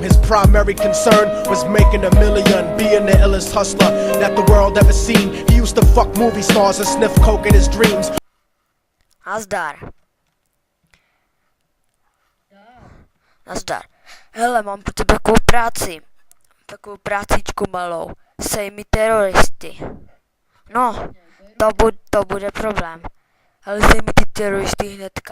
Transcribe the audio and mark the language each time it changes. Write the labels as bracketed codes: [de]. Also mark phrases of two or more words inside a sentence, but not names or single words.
[en] His primary concern was making a million, being the illest hustler that the world ever seen. He used to fuck movie stars and sniff coke in his dreams. [cs] Nazdar. Nazdar. Hele, mám pro tebe takovou práci. Takovou prácičku malou. Sej mi teroristy. No, to bude problém. Ale sej mi ty teroristy hnedka.